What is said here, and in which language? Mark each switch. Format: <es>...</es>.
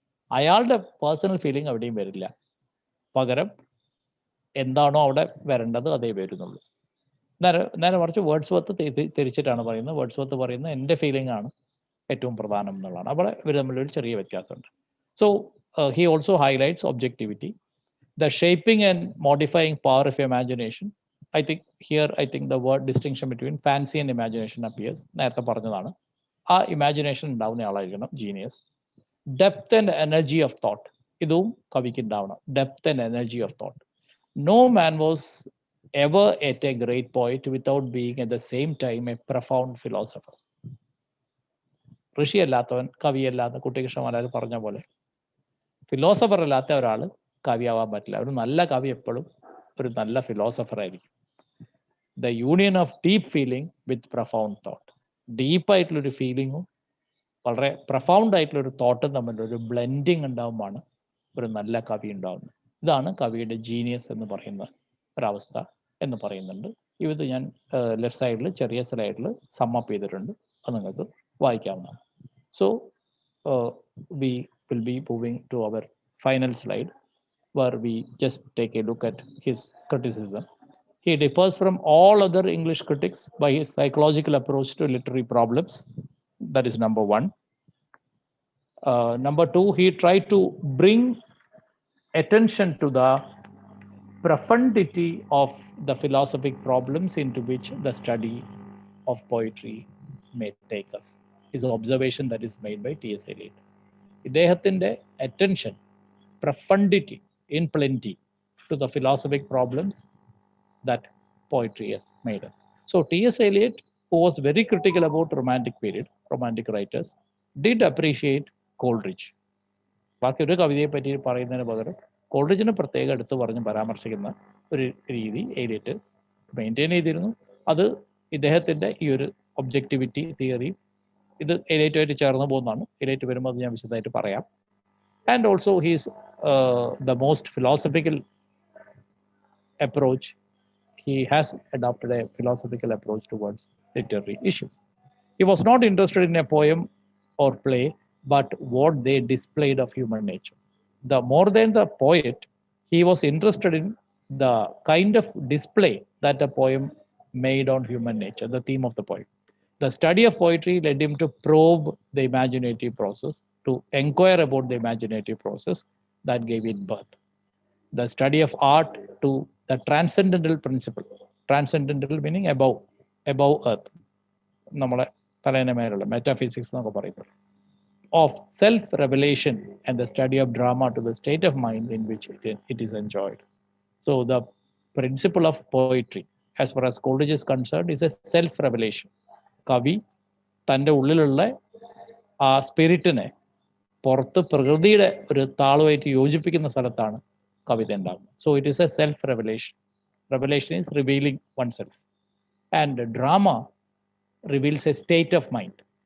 <ml>അയാളുടെ personal feeling എവിടെയും വരില്ല. പകരം എന്താണോ അവിടെ വരേണ്ടത് അതേ വരുന്നുള്ളൂ. നേരെ മറിച്ച് വേർഡ്സ്വർത്ത് തിരിച്ചിട്ടാണ് പറയുന്നത്. വേർഡ്സ്വർത്ത് പറയുന്നത് എൻ്റെ ഫീലിംഗ് ആണ് ഏറ്റവും പ്രധാനം എന്നുള്ളതാണ്. അവിടെ ഇവർ തമ്മിലൊരു ചെറിയ വ്യത്യാസമുണ്ട്.</ml> <en>So he also highlights objectivity, the shaping and modifying power of imagination. I think the word distinction between fancy and imagination appears.</en> <ml>നേരത്തെ പറഞ്ഞതാണ്. ആ ഇമാജിനേഷൻ ഉണ്ടാവുന്ന ആളായിരിക്കണം genius.</ml> <en>depth and energy of thought,</en> <ml>ഇതും കവിക്ക് ഉണ്ടാവണം.</ml> <en>Depth and energy of thought. No man was ever at a great poet without being at the same time a profound philosopher.</en> <ml>ഋഷിയല്ലാത്തവൻ കവിയല്ലാത്ത Kuttikrishna Marar പറഞ്ഞ പോലെ philosopher അല്ലാത്ത ഒരാൾ കവിയാവാൻ പറ്റില്ല. ഒരു നല്ല കവി എപ്പോഴും ഒരു നല്ല ഫിലോസഫർ ആയിരിക്കും.</ml> <en>The union of deep feeling with profound thought.</en> <ml>ഡീപ്പായിട്ടുള്ളൊരു ഫീലിങ്ങും വളരെ പ്രൊഫൗണ്ട് ആയിട്ടുള്ളൊരു തോട്ടും തമ്മിലൊരു ബ്ലെൻഡിങ് ഉണ്ടാകുമ്പോഴാണ് ഒരു നല്ല കവി ഉണ്ടാകുന്നത്. ഇതാണ് കവിയുടെ ജീനിയസ് എന്ന് പറയുന്ന ഒരവസ്ഥ എന്ന് പറയുന്നുണ്ട്. ഇത് ഞാൻ ലെഫ്റ്റ് സൈഡിൽ ചെറിയ സ്ലൈഡിൽ സമ്മപ്പ് ചെയ്തിട്ടുണ്ട്. അത് നിങ്ങൾക്ക് വായിക്കാവുന്നതാണ്.</ml> <en>So we will be moving to our final slide, where we just take a look at his criticism. He differs from all other English critics by his psychological approach to literary problems. That is number one. Number two, he tried to bring attention to the profundity of the philosophic problems into which the study of poetry may take us. Is observation that is made by T.S. Eliot.</en> <ml>ഇദ്ദേഹത്തിൻ്റെ</ml> <en>Attention, profundity in plenty to the philosophic problems that poetry has made us. So T.S. Eliot, who was very critical about romantic period, romantic writers, did appreciate Coleridge.</en> <ml>ബാക്കി ഒരു കവിതയെ പറ്റി പറയുന്നതിന് പകരം കോൾറിഡ്ജിനെ പ്രത്യേകം എടുത്ത് പറഞ്ഞ് പരാമർശിക്കുന്ന ഒരു രീതി എലിയറ്റ് മെയിൻറ്റെയിൻ ചെയ്തിരുന്നു. അത് ഇദ്ദേഹത്തിൻ്റെ ഈ ഒരു ഒബ്ജക്റ്റിവിറ്റി തിയറി ഇത് എലിയറ്റുമായിട്ട് ചേർന്ന് പോകുന്നതാണ്. എലിയറ്റ് വരുമ്പോൾ അത് ഞാൻ വിശദമായിട്ട് പറയാം.</ml> <en>And also he's the most philosophical approach. He has adopted a philosophical approach towards literary issues. He was not interested in a poem or play, but what they displayed of human nature. The more than the poet, he was interested in the kind of display that a poem made on human nature, the theme of the poem. The study of poetry led him to probe the imaginative process, to inquire about the imaginative process that gave it birth. The study of art to the transcendental principle. Transcendental meaning above earth.</en> <ml>നമ്മുടെ തലേനെ മേലുള്ള metaphysics എന്നൊക്കെ പറയുന്നത്.</ml> <en>Of self-revelation and the study of drama to the state of mind in which it is enjoyed. So the principle of poetry, as far as Coleridge is concerned, is a self-revelation.</en> <ml>കവി തൻ്റെ ഉള്ളിലുള്ള ആ സ്പിരിറ്റിനെ പുറത്ത് പ്രകൃതിയുടെ ഒരു താളമായിട്ട് യോജിപ്പിക്കുന്ന സ്ഥലത്താണ് കവിത ഉണ്ടാകുന്നത്.</ml> <en>So it is a self revelation. Revelation is revealing one self. And drama reveals a state of mind.</en>